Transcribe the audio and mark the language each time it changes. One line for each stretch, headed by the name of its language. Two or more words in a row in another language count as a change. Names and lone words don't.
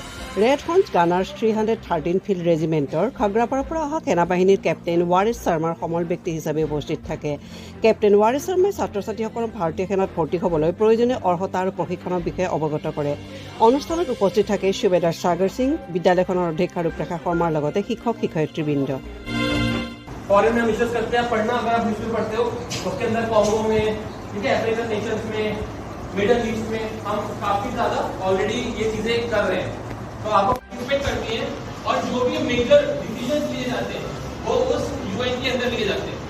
Assamese: ৰেড হৰ্নছ গানাৰ্ছ 313 ফিল্ড ৰেজিমেণ্টৰ খাগ্ৰাপাৰাৰ পৰা অহা সেনা বাহিনীৰ কেপ্টেইন ৱাৰিছ শৰ্মাৰ সমল ব্যক্তি হিচাপে উপস্থিত থাকে। কেপ্টেইন ৱাৰিছ শৰ্মাই ছাত্ৰ ছাত্ৰীসকলক ভাৰতীয় সেনাত ভৰ্তি হ'বলৈ প্ৰয়োজনীয় অৰ্হতা আৰু প্ৰশিক্ষণৰ বিষয়ে অৱগত কৰে। অনুষ্ঠানত উপস্থিত থাকে সুবেদাৰ সাগৰ সিং, বিদ্যালয়খনৰ অধ্যক্ষা ৰূপৰেখা শৰ্মাৰ লগতে শিক্ষক শিক্ষয়িত্ৰীবৃন্দ।
Hindi: फॉरेन में मिशंस करते हैं, पढ़ना अगर आप हिस्ट्री पढ़ते हो उसके अंदर कॉन्गो में, ठीक है,
English: African nations
Hindi: में, मिडल ईस्ट में हम काफी ज्यादा ऑलरेडी ये चीजें कर रहे हैं, तो आपको पार्टिसिपेट करती हैं और जो भी
English: major decision
Hindi: लिए जाते हैं वो उस यूएन के अंदर लिए जाते हैं।